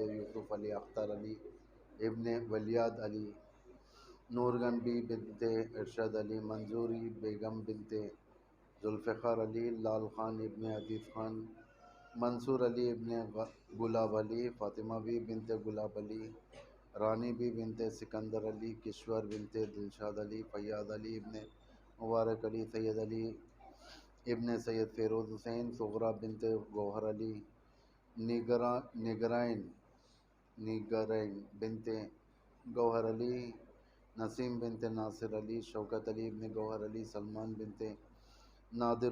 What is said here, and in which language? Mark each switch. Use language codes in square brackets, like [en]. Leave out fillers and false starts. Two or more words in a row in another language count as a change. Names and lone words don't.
[ur] یوسف علی، اختر علی ابن ولیاد علی، نورگن بی بنت ارشد علی، منظوری بیگم بنت ذوالفقار علی، لال خان ابن عدیف خان، منصور علی ابن گلاب علی، فاطمہ بی بنت گلاب علی، رانی بی بنت سکندر علی، کشور بنت دلشاد علی، فیاض علی ابن مبارک علی، سید علی ابن سید فیروز حسین، صغرا بنت گوہر علی، نگرائن بنت گوہر علی، نسیم بنت ناصر علی، شوکت علی ابن گوہر علی، سلمان بنت نادر